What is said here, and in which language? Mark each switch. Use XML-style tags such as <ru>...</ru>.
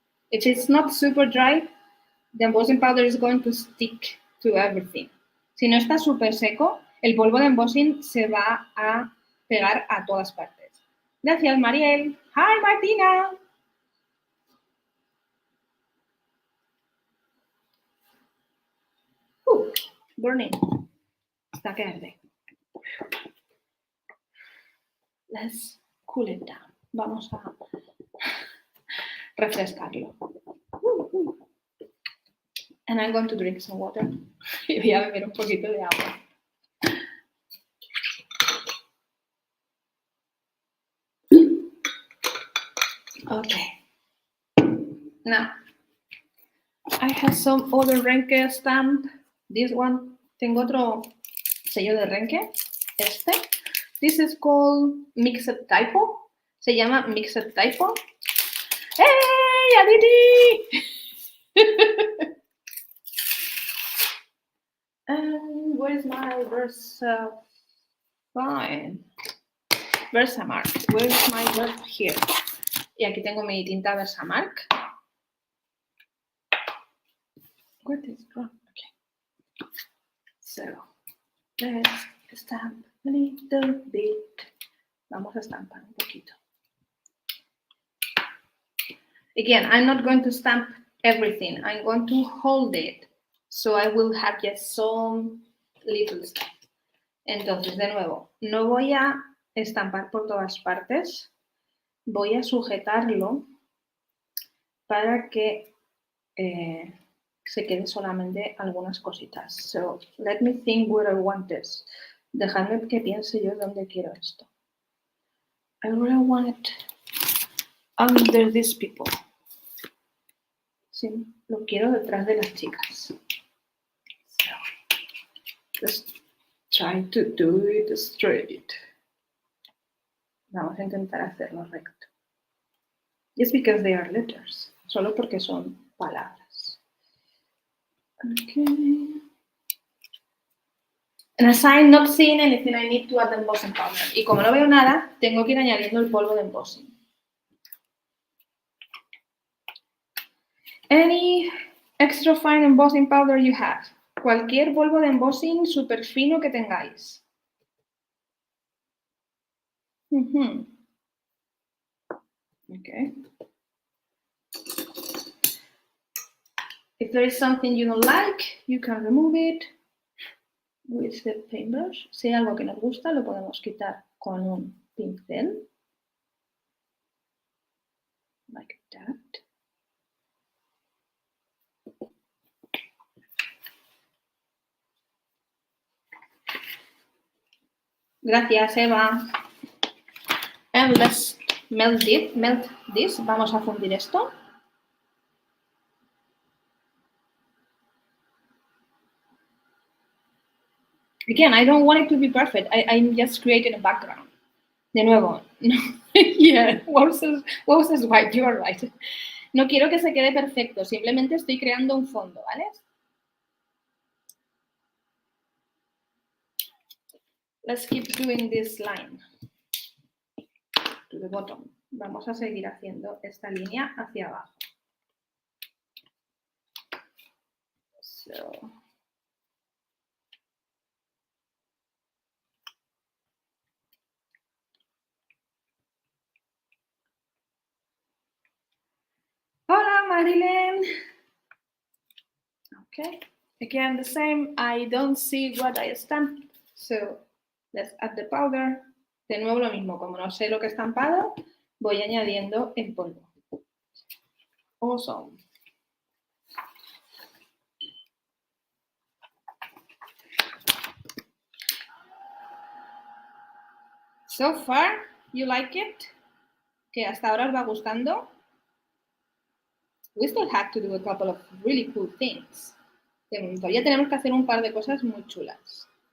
<en>If it's not super dry, the embossing powder is going to stick to everything.</en> <es>Si no está súper seco, el polvo de embossing se va a pegar a todas partes. Gracias, Mariel.</es> <en>Hi,</en> <es>Martina.</es> <en>Burning.</en> <es>Está que arde.</es> <en>Let's cool it down.</en> <es>Vamos a refrescarlo.</es> <en>And I'm going to drink some water.</en> <es>Y voy a beber un poquito de agua.</es> <en>Okay. Now, I have some other Renke stamp. This one.</en> <es>Tengo otro sello de Renke. Este.</es> <en>This is called Mixed Typo.</en> <es>Se llama Mixed Typo. ¡Hey, Aditi!</es> <en>And where's my Versamark? Where's my Versamark? Here.</en> <es>Y aquí tengo mi tinta Versamark.</es> <en>What is wrong? Okay. So, let's stamp a little bit.</en> <es>Vamos a estampar un poquito.</es> <en>Again, I'm not going to stamp everything. I'm going to hold it. So I will have just some little stuff.</en> <es>Entonces, de nuevo, no voy a estampar por todas partes. Voy a sujetarlo para que se queden solamente algunas cositas.</es> <en>So, let me think where I want this.</en> <es>Dejadme que piense yo dónde quiero esto.</es> <en>I really want it under these people.</en> <es>Sí, lo quiero detrás de las chicas.</es> <en>So, let's Try to do it straight.</en> <es>Vamos a intentar hacerlo recto.</es> <en>Just because they are letters.</en> <es>Solo porque son palabras.</es> <en>Okay. And as I'm not seeing anything, I need to add the embossing powder.</en> <es>Y como no veo nada, tengo que ir añadiendo el polvo de embossing.</es> <en>Any extra fine embossing powder you have.</en> <es>Cualquier polvo de embossing súper fino que tengáis.</es> <en>Okay. If there is something you don't like, you can remove it with the paintbrush.</en> <es>Si hay algo que nos gusta, lo podemos quitar con un pincel.</es> <en>Like that.</en> <es>Gracias,</es> <en>Eva. And let's melt this.</en> <es>Vamos a fundir esto.</es> <en>Again, I don't want it to be perfect. I'm just creating a background.</en> <es>De nuevo.</es> <en>Yeah, Wow says white, you're right.</en> <es>No quiero que se quede perfecto, simplemente estoy creando un fondo, ¿vale?</es> <en>Let's keep doing this line to the bottom.</en> <es>Vamos a seguir haciendo esta línea hacia abajo.</es> <en>So.</en> <es>Hola, Marilyn.</es> <en>Okay. Again, the same. I don't see what I stamped. So, let's add the powder.</en> <es>De nuevo lo mismo. Como no sé lo que he estampado, voy añadiendo el polvo.</es> <en>Awesome. So far, you like it?</en> <es>Que hasta ahora os va gustando?</es> <en>We still have to do a couple of really cool things.</en> <es>Todavía tenemos que hacer un par de cosas muy chulas.</es>